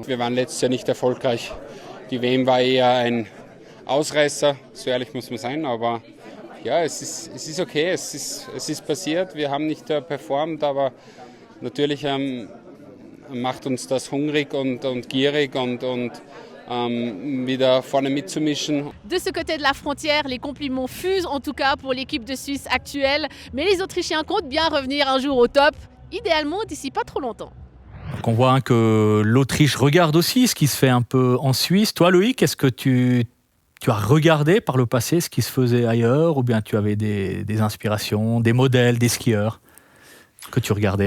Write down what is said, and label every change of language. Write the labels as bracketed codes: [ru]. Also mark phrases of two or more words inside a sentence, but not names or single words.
[de] Wir waren letztes Jahr nicht erfolgreich. Die WM war eher ein Ausreißer, so ehrlich muss man sein, aber ja, es ist okay, es ist passiert, wir haben nicht performt, aber natürlich macht uns das hungrig und gierig und wieder vorne mitzumischen. [fr] De ce côté de la frontière, les compliments fusent en tout cas pour l'équipe de Suisse actuelle, mais les Autrichiens comptent bien revenir un jour au top, idéalement d'ici pas trop longtemps. Donc on voit que l'Autriche regarde aussi ce qui se fait un peu en Suisse. Toi Loïc, est-ce que tu as regardé par le passé ce qui se faisait ailleurs ou bien tu avais des inspirations, des modèles, des skieurs que tu regardais ?